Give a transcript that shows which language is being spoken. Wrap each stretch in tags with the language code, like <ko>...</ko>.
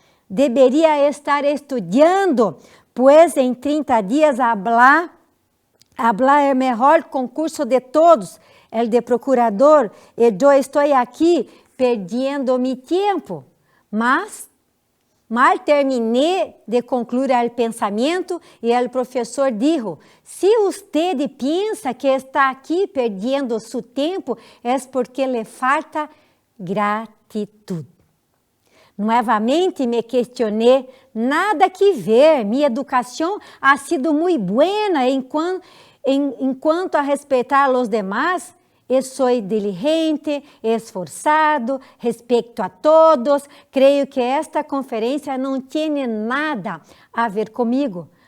<pt>Deveria estar estudando, pois em 30 dias hablar é o melhor concurso de todos, o de procurador, e eu estou aqui perdendo meu tempo. Mas mal terminei de concluir o pensamento e o professor disse: se você pensa que está aqui perdendo seu tempo, é porque lhe falta gratidão.</pt> <es>Nuevamente me questioné, nada que ver, mi educación ha sido muy buena en cuanto a respetar a los demás.</es> <pt>Eu sou diligente, esforçado, respeito a todos. Creio que esta conferência não tem nada a ver comigo.</pt>